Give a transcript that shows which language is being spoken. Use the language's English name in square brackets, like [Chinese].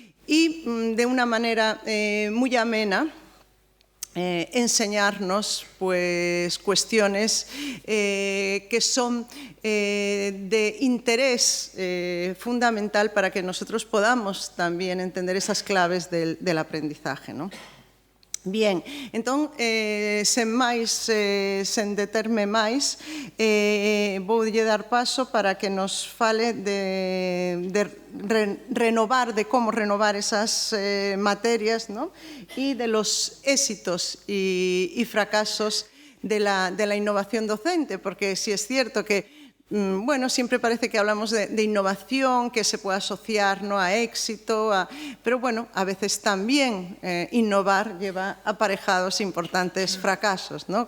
[Spanish] Y de una manera muy amena enseñarnos pues, cuestiones que son de interés fundamental para que nosotros podamos también entender esas claves del aprendizaje, ¿no? [Galician] Bien, entón, sen máis, sen determe máis, voulle dar paso para que nos fale de renovar, de cómo renovar esas materias, ¿no? [Spanish] Y de los éxitos y fracasos de la innovación docente, porque sí es cierto que bueno, siempre parece que hablamos de innovación, que se puede asociar, ¿no? A éxito, pero bueno, a veces también innovar lleva aparejados importantes fracasos, ¿no?